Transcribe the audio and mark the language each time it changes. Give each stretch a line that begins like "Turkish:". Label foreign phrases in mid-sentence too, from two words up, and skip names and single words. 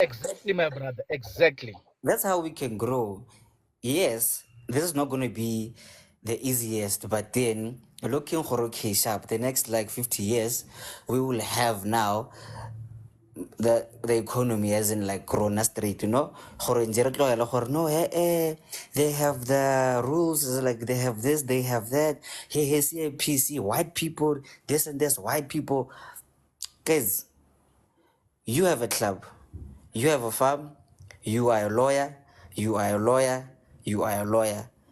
English: Exactly, my brother, exactly. that's how we can grow. Yes, this is not going to be the easiest, but then looking for okay sharp, the next like 50 years, we will have now the economy as in like corona straight, you know.
Tswana: Gore ntse re tlogela gore,
English: no, they have the rules, like they have this, they have that. Hey, CIPC, white people, this and this, white people. Guys, you have a club, you have a farm, you are a lawyer, you are a lawyer, you are a lawyer.